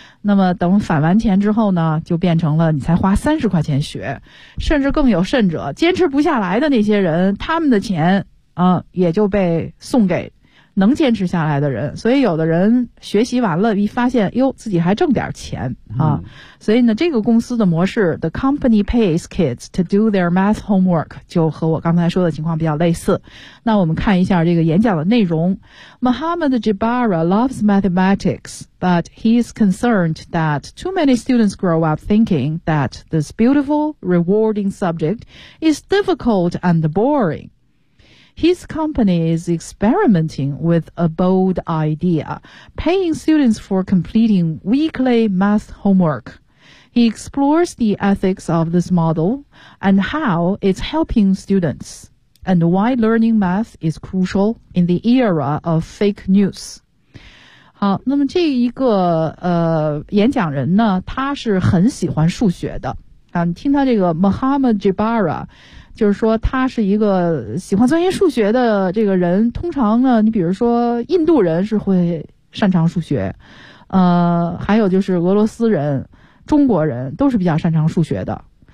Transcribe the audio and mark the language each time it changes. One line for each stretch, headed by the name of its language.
Chinese: 那么等返完钱之后呢就变成了你才花30块钱学，甚至更有甚者坚持不下来的那些人他们的钱也就被送给能坚持下来的人。所以有的人学习完了一发现哟自己还挣点钱啊。所以呢这个公司的模式
English: The company pays kids to do their math homework
Chinese: 就和我刚才说的情况比较类似。那我们看一下这个演讲的内容。
English: Muhammad Jabara loves mathematics but he is concerned that too many students grow up thinking that this beautiful rewarding subject is difficult and boringHis company is experimenting with a bold idea, paying students for completing weekly math homework. He explores the ethics of this model and how it's helping students, and why learning math is crucial in the era of fake news.
Chinese: 好，那么这一个演讲人呢，他是很喜欢数学的。啊，你听他这个 Muhammad Jabara。就是说他是一个喜欢钻研数学的这个人，通常呢你比如说印度人是会擅长数学，还有就是俄罗斯人中国人都是比较擅长数学的。